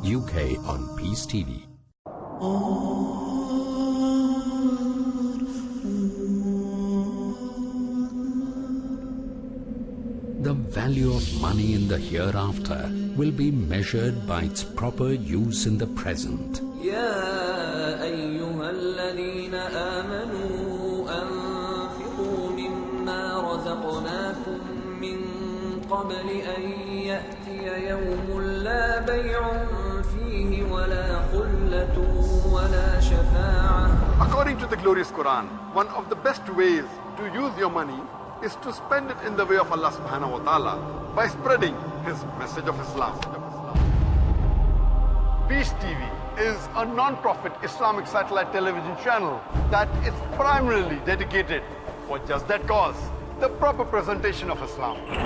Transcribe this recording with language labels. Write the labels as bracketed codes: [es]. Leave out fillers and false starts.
[en] UK on Peace TV. The value of money in the hereafter will be measured by its proper use in the present. [ar] يا أيها الذين آمنوا أنفقوا مما رزقناكم من قبل أن يأتي يوم لا بيع فيه ولا خلة ولا شفاعة. [en] According to the glorious Quran, one of the best ways to use your money is to spend it in the way of Allah subhanahu wa ta'ala by spreading His message of Islam. Peace TV is a non-profit Islamic satellite television channel that is primarily dedicated for just that cause, the proper presentation of Islam.